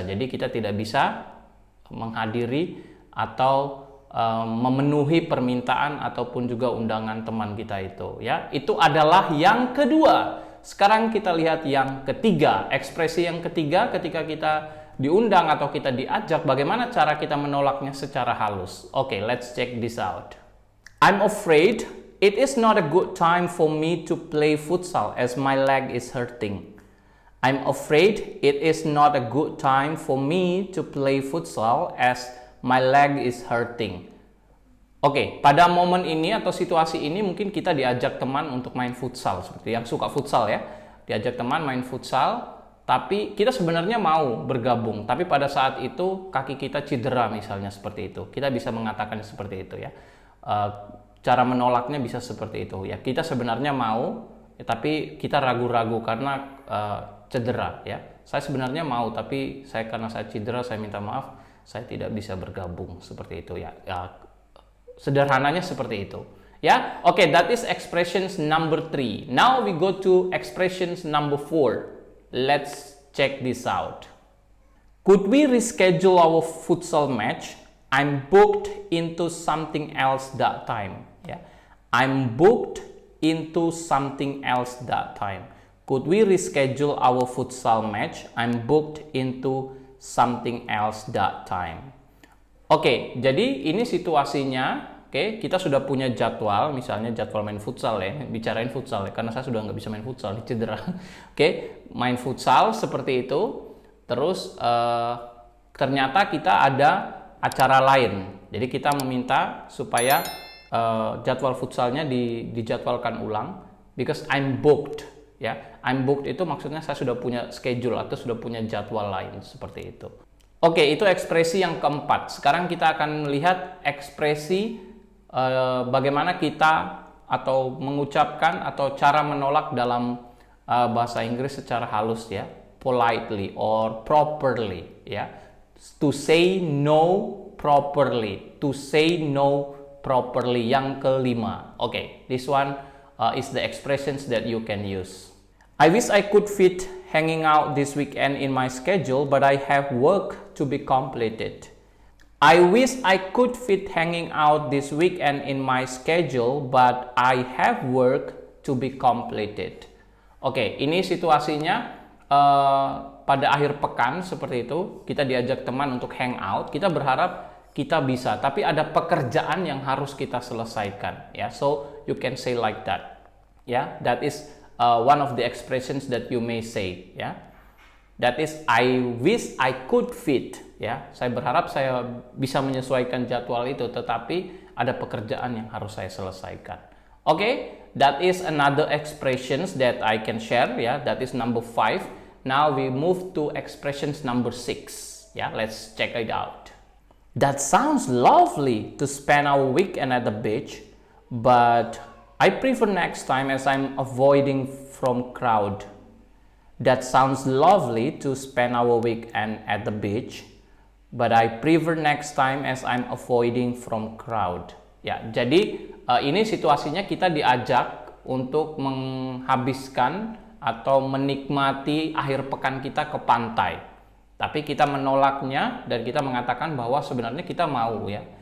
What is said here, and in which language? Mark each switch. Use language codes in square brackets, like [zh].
[id] Jadi kita tidak bisa menghadiri atau memenuhi permintaan ataupun juga undangan teman kita itu, ya. Itu adalah yang kedua. Sekarang kita lihat yang ketiga. Ekspresi yang ketiga ketika kita diundang atau kita diajak, bagaimana cara kita menolaknya secara halus? [en] Oke, let's check this out. I'm afraid it is not a good time for me to play futsal as my leg is hurting. I'm afraid it is not a good time for me to play futsal as my leg is hurting. [id] Oke, pada momen ini atau situasi ini mungkin kita diajak teman untuk main futsal, seperti yang suka futsal ya. Diajak teman main futsal, tapi kita sebenarnya mau bergabung, tapi pada saat itu kaki kita cedera misalnya, seperti itu. Kita bisa mengatakan seperti itu ya. Cara menolaknya bisa seperti itu ya. Kita sebenarnya mau, ya, tapi kita ragu-ragu karena cedera ya. Saya sebenarnya mau, tapi karena saya cedera, saya minta maaf, saya tidak bisa bergabung, seperti itu ya. Sederhananya seperti itu ya. [en] Oke, that is expressions number 3. Now we go to expressions number 4. Let's check this out. Could we reschedule our futsal match? I'm booked into something else that time. Yeah, I'm booked into something else that time. Could we reschedule our futsal match? I'm booked into something else that time. [id] Oke, jadi ini situasinya. Oke, kita sudah punya jadwal, misalnya jadwal main futsal ya, bicarain futsal ya, karena saya sudah nggak bisa main futsal, cedera. Oke, main futsal seperti itu. Terus ternyata kita ada acara lain, jadi kita meminta supaya jadwal futsalnya dijadwalkan ulang, [en] because I'm booked. [id] Ya, [en] I'm booked [id] itu maksudnya saya sudah punya schedule atau sudah punya jadwal lain, seperti itu. Oke, itu ekspresi yang keempat. Sekarang kita akan melihat ekspresi bagaimana kita atau mengucapkan atau cara menolak dalam bahasa Inggris secara halus ya, [en] politely or properly [id] ya. [en] To say no properly, to say no properly. [id] Yang kelima. [en] Oke, this one is the expressions that you can use. I wish I could fit hanging out this weekend in my schedule, but I have work to be completed. I wish I could fit hanging out this weekend in my schedule, but I have work to be completed. [id] Oke, ini situasinya pada akhir pekan seperti itu, kita diajak teman untuk hangout, kita berharap kita bisa, tapi ada pekerjaan yang harus kita selesaikan ya. [en] So you can say like that. Ya, that is one of the expressions that you may say ya. That is I wish I could fit ya. [id] Saya berharap saya bisa menyesuaikan jadwal itu, tetapi ada pekerjaan yang harus saya selesaikan. [en] Oke, that is another expressions that I can share ya. That is number 5. Now we move to expressions number 6 ya. Let's check it out. That sounds lovely to spend our weekend at the beach, but I prefer next time as I'm avoiding from crowd. That sounds lovely to spend our weekend at the beach, but I prefer next time as I'm avoiding from crowd. [id] Ya, jadi ini situasinya kita diajak untuk menghabiskan atau menikmati akhir pekan kita ke pantai. Tapi kita menolaknya dan kita mengatakan bahwa sebenarnya kita mau ya.